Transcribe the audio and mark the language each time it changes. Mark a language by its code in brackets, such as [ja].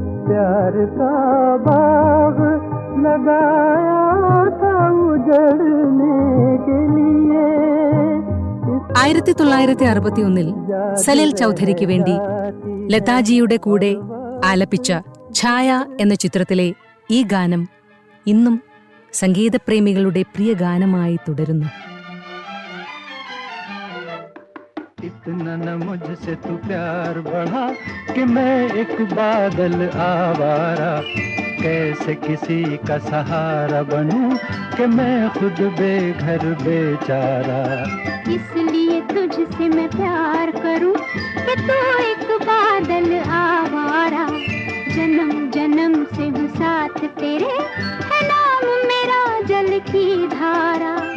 [hi] प्यार का बाग लगाया था उजड़ने के लिए. [ml] 1961 സലിൽ ചൗധരിക്ക് വേണ്ടി ലതാജിയുടെ കൂടെ ആലപിച്ച ഛായ എന്ന ചിത്രത്തിലെ ഈ ഗാനം ഇന്നും സംഗീതപ്രേമികളുടെ പ്രിയ ഗാനമായി തുടരുന്നു. [hi] इतना न मुझसे तू प्यार बढ़ा कि मैं एक बादल आवारा, कैसे किसी का सहारा बनूं कि मैं खुद बेघर बेचारा. इसलिए तुझसे मैं प्यार करूं कि तू एक बादल आवारा, जन्म जन्म से हूँ साथ तेरे, है नाम मेरा जल की धारा.